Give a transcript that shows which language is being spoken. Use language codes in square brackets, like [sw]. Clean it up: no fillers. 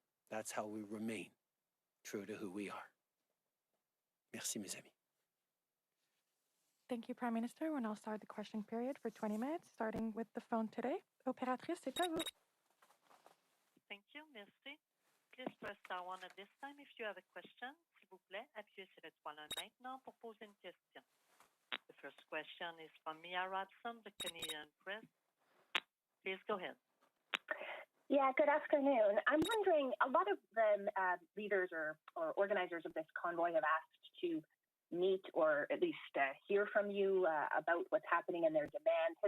[en] That's how we remain true to who we are. [fr] Merci, mes amis. [en] Thank you, Prime Minister. We'll now start the question period for 20 minutes, starting with the phone today. [fr] Opératrice, c'est à vous. [en] Thank you, merci. Please press star one at this time if you have a question. [fr] S'il vous plaît, appuyez sur l'étoile 1 maintenant pour poser une question. [en] The first question is from Mia Rodson, the Canadian Press. Please go ahead. Yeah, good afternoon. I'm wondering, a lot of the leaders or organizers of this convoy have asked to meet or at least hear from you about what's happening in their demand.